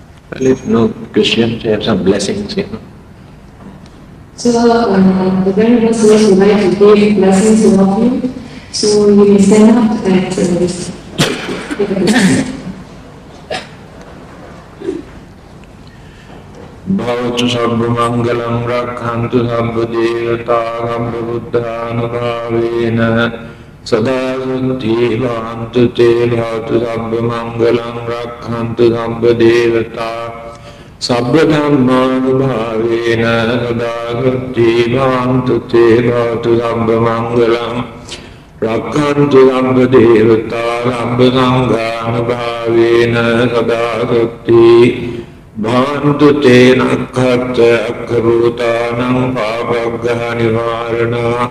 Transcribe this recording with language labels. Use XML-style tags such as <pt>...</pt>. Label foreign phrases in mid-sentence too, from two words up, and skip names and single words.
<en>Well, if no Christians, have some blessings, So the very first verse would like to give blessings to all of you. So you may stand up and take a blessing.</en> <pi>Bhavatu sabba mangalam rakhantu sabba devata sabba buddhanubhavena sada suddhi bhavantu te bhavatu sabba mangalam rakhantu sabba devata sabba dhammanubhavena sada suddhi bhavantu te bhavatu sabba mangalam rakhantu sabba devata sabba sanghanubhavena sada suddhi Bhantu te nakkhatta akhabhutanam pāpaggaha nivarana</pi>